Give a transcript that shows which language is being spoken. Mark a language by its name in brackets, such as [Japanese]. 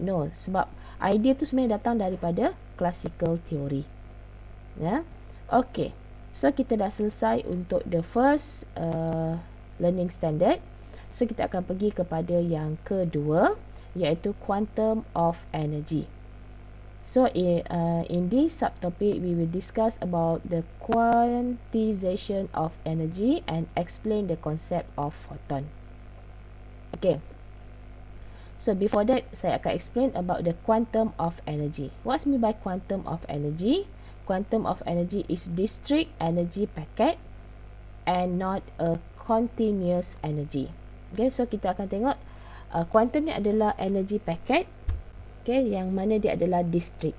[Malay] No, sebab idea tu sebenarnya datang daripada classical theory. Ya. Okay. So kita dah selesai untuk [English] the first learning standard. [Malay] So kita akan pergi kepada yang kedua, iaitu quantum of energy. [English] So in this subtopic we will discuss about the quantization of energy and explain the concept of photon. Okay. So before that, saya akan explain about the quantum of energy. What's mean by quantum of energy? Quantum of energy is discrete energy packet and not a continuous energy. [Malay] Okay, so kita akan tengok quantum ni adalah energy packet, okay, yang mana dia adalah discrete.